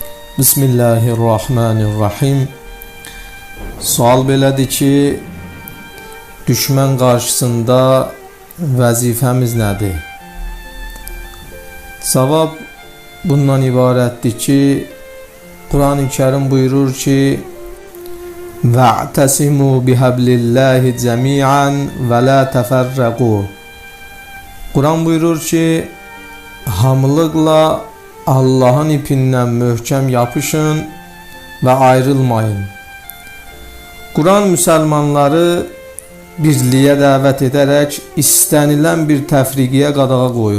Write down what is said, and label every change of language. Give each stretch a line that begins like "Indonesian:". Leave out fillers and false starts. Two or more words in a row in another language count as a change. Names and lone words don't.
Arabic: بسم الله الرحمن الرحيم.
Azerbaijani: Sual belədir ki, düşmən qarşısında vəzifəmiz nədir? Cavab bundan ibarətdir ki, Quran-ı Kərim buyurur ki,
Arabic: وَاعْتَسِمُوا بِحَبْلِ اللّٰهِ جَمِيعًا وَلَا تَفَرَّقُوا.
Azerbaijani: Quran buyurur ki, hamılıqla Allah'ın ipindən möhkəm yapışın və ayrılmayın. Quran müsəlmanları birliyə dəvət edərək istənilən bir təfriqiyə qadağa qoyur.